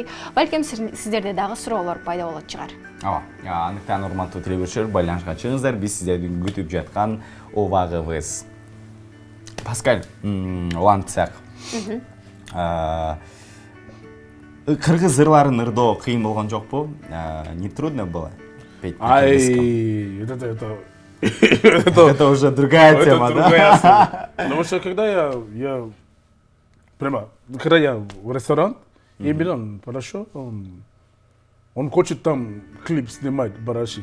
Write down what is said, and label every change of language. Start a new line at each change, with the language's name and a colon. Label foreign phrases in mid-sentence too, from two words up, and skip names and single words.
Kyrgyz: Балким сиздерде дагы суроолор пайда болот чыгар. Ооба, андыктан урматтуу телекөрүүчүлөр, байланышка чыгыңыздар. Биз сиздерди күтүп жаткан убагыбыз. Паскаль, улантсак. Кыргыз ырларын ырдоо кыйын болгон жокпу?
Russian: Не трудно было петь на кыргызском? Ай, Это уже другая тема, да? да? Потому что когда я в ресторан, и Милан хорошо, он хочет там клип снимать, барашек.